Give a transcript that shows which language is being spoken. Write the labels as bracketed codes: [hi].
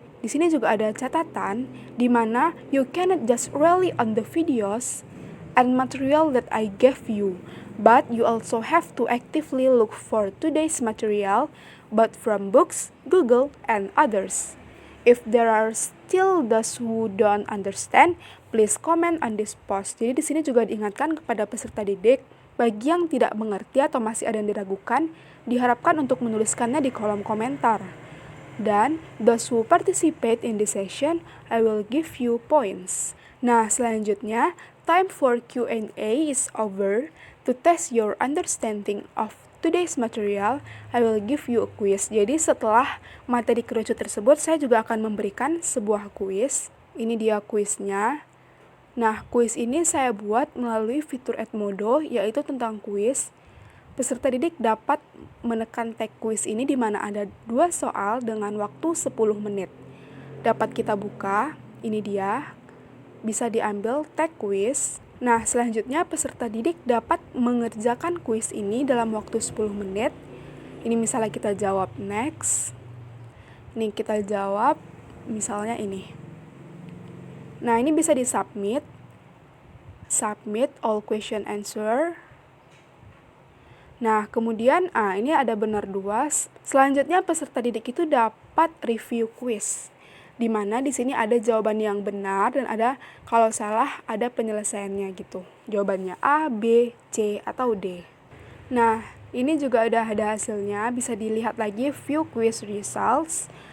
[id] Di sini juga ada catatan, di mana [en] you cannot just rely on the videos and material that I gave you, but you also have to actively look for today's material, but from books, Google, and others. If there are still those who don't understand, please comment on this post. [id] Jadi di sini juga diingatkan kepada peserta didik, bagi yang tidak mengerti atau masih ada yang diragukan, diharapkan untuk menuliskannya di kolom komentar. [en] Dan those who participate in this session, I will give you points. [id] Nah, selanjutnya, [en] time for Q&A is over. To test your understanding of today's material, I will give you a quiz. [id] Jadi setelah materi kerucut tersebut, saya juga akan memberikan sebuah quiz. Ini dia quiznya. Nah, quiz ini saya buat melalui fitur Edmodo, yaitu tentang quiz. Peserta didik dapat menekan tag quiz ini di mana ada 2 soal dengan waktu 10 menit. Dapat kita buka, ini dia, bisa diambil tag quiz. Nah, selanjutnya peserta didik dapat mengerjakan quiz ini dalam waktu 10 menit. Ini misalnya kita jawab next. Ini kita jawab, misalnya ini. Nah, ini bisa di-submit. [en] Submit all question answer. [id] Nah, kemudian ini ada benar 2. Selanjutnya peserta didik itu dapat review quiz, di mana di sini ada jawaban yang benar dan ada kalau salah ada penyelesaiannya gitu. Jawabannya A, B, C, atau D. Nah, ini juga ada hasilnya, bisa dilihat lagi [en] view quiz results.